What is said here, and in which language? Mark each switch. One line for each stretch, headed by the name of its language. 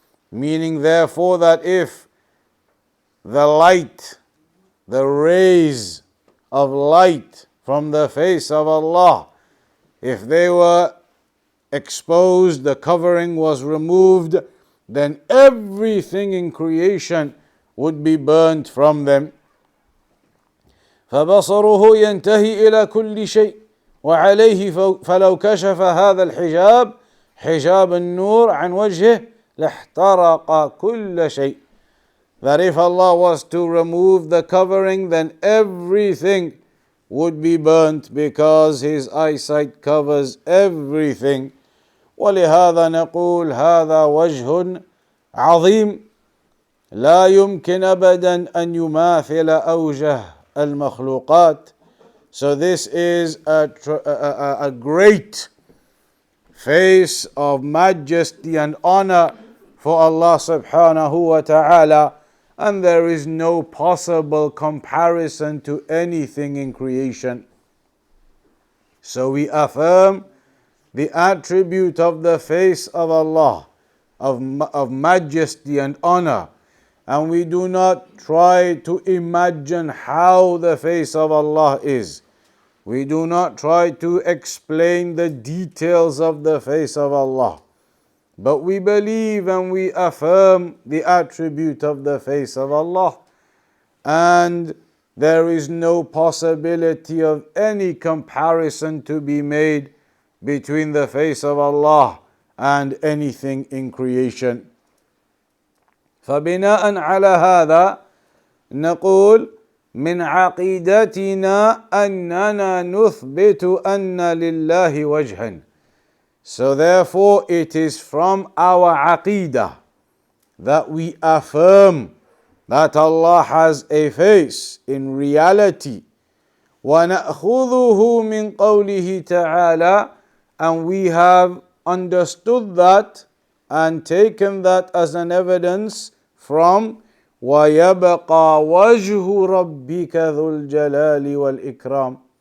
English: Meaning therefore that if the light, the rays of light from the face of Allah, if they were exposed, the covering was removed, then everything in creation would be burnt from them.
Arabic: فبصره ينتهي إلى كل شيء وعليه فلو كشف هذا الحجاب حجاب النور عن وجهه لاحترق كل شيء.
English: That if Allah was to remove the covering, then everything would be burnt because His eyesight covers everything.
Arabic: ولهذا نقول هذا وجه عظيم لا يمكن أبدا أن يماثل أوجه المخلوقات.
English: So this is a great face of majesty and honor for Allah subhanahu wa ta'ala, and there is no possible comparison to anything in creation. So we affirm the attribute of the face of Allah, of majesty and honor, and we do not try to imagine how the face of Allah is. We do not try to explain the details of the face of Allah, but we believe and we affirm the attribute of the face of Allah, and there is no possibility of any comparison to be made between the face of Allah and anything in creation.
Arabic: فبناء على هذا نقول من عقيدتنا أننا نثبت أن لله وجها.
English: So therefore it is from our aqidah that we affirm that Allah has a face in reality.
Arabic: وَنَأْخُذُهُ مِنْ قَوْلِهِ تَعَالَى,
English: and we have understood that and taken that as an evidence from
Arabic: وَيَبْقَى وَجْهُ رَبِّكَ ذُو الْجَلَالِ وَالْإِكْرَامِ.